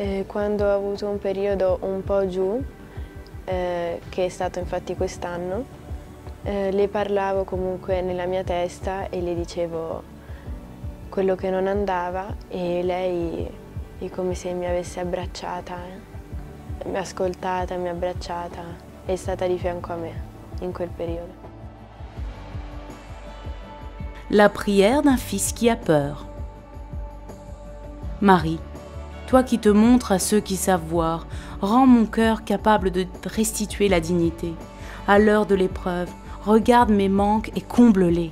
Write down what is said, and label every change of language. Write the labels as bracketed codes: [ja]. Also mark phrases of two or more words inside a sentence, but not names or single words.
[it] Quando ho avuto un periodo un po' giù, che è stato infatti quest'anno, le parlavo comunque nella mia testa e le dicevo quello che non andava e lei è come se mi avesse abbracciata, mi ha ascoltata, mi ha abbracciata, è stata di fianco a me in quel periodo. [fr] La prière d'un fils qui a peur. Marie, toi qui te montres à ceux qui savent voir, rends mon cœur capable de restituer la dignité. À l'heure de l'épreuve, regarde mes manques et comble-les.